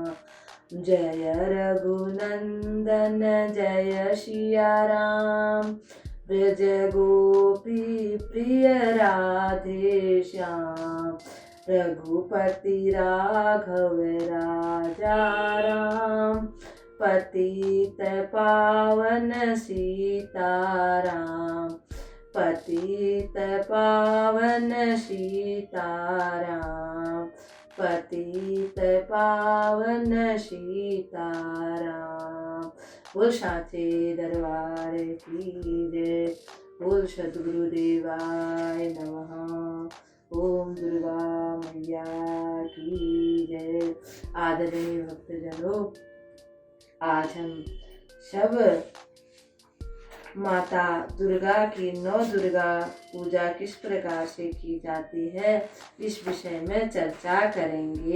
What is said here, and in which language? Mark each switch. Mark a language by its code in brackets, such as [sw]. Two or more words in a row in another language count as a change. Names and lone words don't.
[hi] जय रघुनंदन जय सिया राम ब्रज गोपी प्रिय राधे श्याम। रघुपति राघव राजा राम पतित पावन सीताराम। पतित पावन सीताराम पतित पावन सीताराम। बोल साचे दरबार की जय। [sa] बोल सद्गुरुदेवाय नमः। [hi] ओम दुर्गा मैया की जय। आदरणीय भक्तजनों, आज हम सब माता दुर्गा की नौ दुर्गा पूजा किस प्रकार से की जाती है, इस विषय में चर्चा करेंगे।